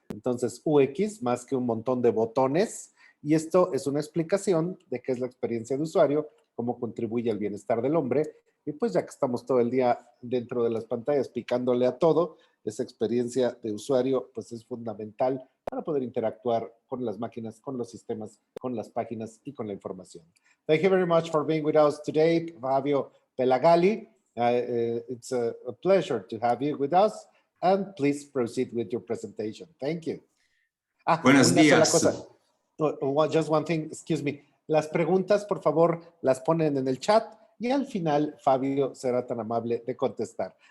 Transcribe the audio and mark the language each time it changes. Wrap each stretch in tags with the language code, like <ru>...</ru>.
<es>Entonces, UX, más que un montón de botones. Y esto es una explicación de qué es la experiencia de usuario, cómo contribuye al bienestar del hombre. Y pues ya que estamos todo el día dentro de las pantallas picándole a todo, esa experiencia de usuario pues es fundamental para poder interactuar con las máquinas, con los sistemas, con las páginas y con la información.</es> <en>Thank you very much for being with us today, Fabio Pelagalli. It's a pleasure to have you with us, and please proceed with your presentation. Thank you.</en> <es>Buenos días. Sola cosa.</es> <en>Just one thing, excuse me.</en> <es>Las preguntas, por favor, las ponen en el chat y al final Fabio será tan amable de contestar.</es>